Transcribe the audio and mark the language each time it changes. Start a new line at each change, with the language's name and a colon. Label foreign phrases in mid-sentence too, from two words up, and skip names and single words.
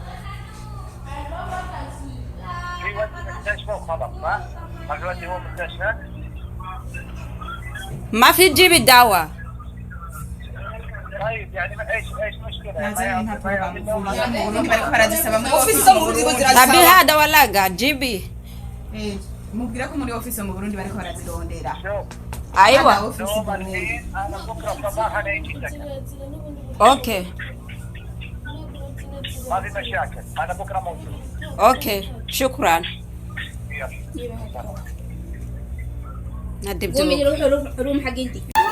Arabic: في ودي مستشفى وخلاص ما في ودي هو مستشفى. ما في تجيبي دواء. طيب يعني ايش مشكلة؟ طب هذا ولا جيبي.
Rundi: mubwira ko muri office mu Burundi bariko barazirondera.
Arabic: ايوه انا بكره صباحا اجي لك. اوكي ما في مشاكل انا بكره موجود. اوكي شكرا. قومي روحي روم حقيقي.